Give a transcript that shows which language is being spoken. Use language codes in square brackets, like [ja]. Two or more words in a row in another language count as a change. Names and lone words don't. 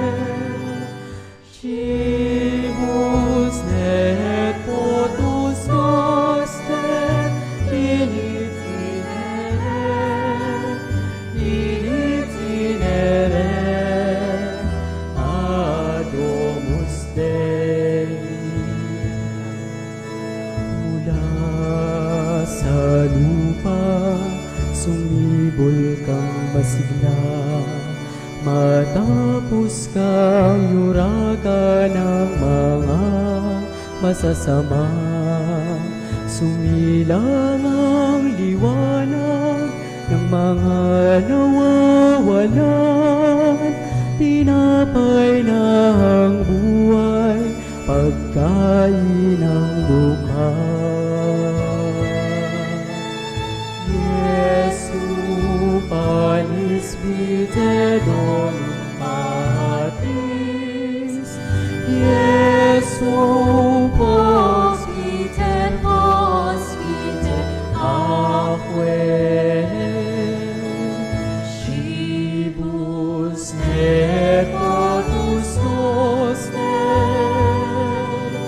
[la] Cibus et potus noster, in itinere ad domus Dei. [tl] Mula sa lupa, sumibol kang masigla, matapos kang yuragan ng mga masasama. Sumilang ang liwanag ng mga nawawalan, tinapay na ang buhay, pagkain ng bukas. [la] Jesu, panis vitae dolem Patris, Jesu, pos vitae aquae, Cibus et potus noster,